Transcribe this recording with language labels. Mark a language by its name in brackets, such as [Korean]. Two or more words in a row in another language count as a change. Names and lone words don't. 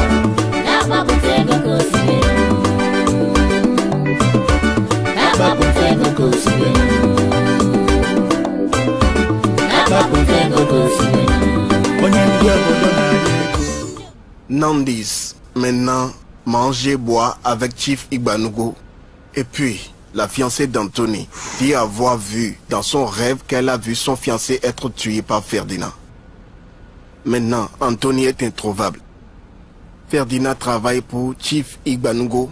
[Igbo] Na-akpapụta ego ka osibenu. Na-akpapụta ego ka osibenu. Na-akpapụta ego ka osibenu. Onye ndị obodo na-anya ego. [French] Nandis, maintenant, mange et bois avec Chief Igbanugo. Et puis, la fiancée d'Anthony dit avoir vu dans son rêve qu'elle a vu son fiancé être tué par Ferdinand. Maintenant, Anthony est introuvable. Ferdinand travaille pour Chief Igbanugo.